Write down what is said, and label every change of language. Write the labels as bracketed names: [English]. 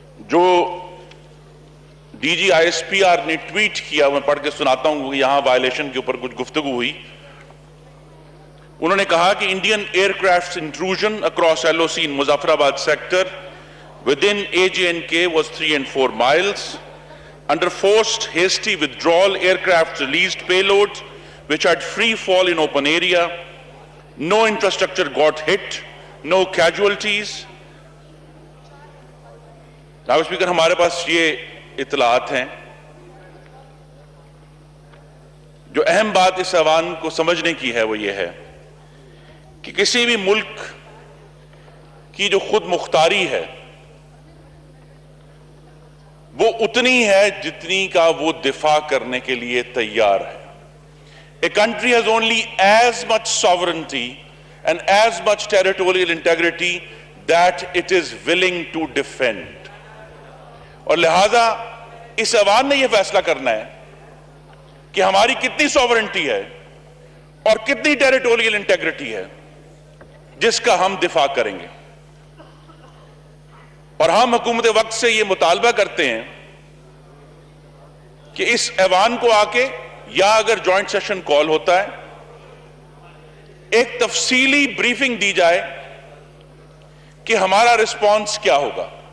[Urdu] جو D جی I S P R نے tweet کیا، میں پڑھ کے سناتا ہوں کہ یہاں وائلیشن کے اوپر کچھ گفتگو ہوئی. انہوں نے کہا کہ [English] Indian aircrafts intrusion across L O C in Muzaffarabad sector within AJ&K was 3 and 4 miles. Under forced hasty withdrawal, aircraft released payloads which had free fall in open area. No infrastructure got hit, no casualties. [Urdu] جناب speaker, ہمارے پاس یہ اطلاعات ہیں. جو اہم بات اس عوام کو سمجھنے کی ہے وہ یہ ہے کہ کسی بھی ملک کی جو خود مختاری ہے وہ اتنی ہے جتنی کا وہ دفاع کرنے کے لیے تیار ہے. [English] A country has only as much sovereignty and as much territorial integrity that it is willing to defend. [Urdu] اور لہذا اس عوام نے یہ فیصلہ کرنا ہے کہ ہماری کتنی سوورنٹی ہے اور کتنی ٹیریٹوریل انٹیگریٹی ہے جس کا ہم دفاع کریں گے. اور ہم حکومت وقت سے یہ مطالبہ کرتے ہیں کہ اس ایوان کو آ کے یا اگر جوائنٹ سیشن کال ہوتا ہے ایک تفصیلی بریفنگ دی جائے کہ ہمارا رسپانس کیا ہوگا.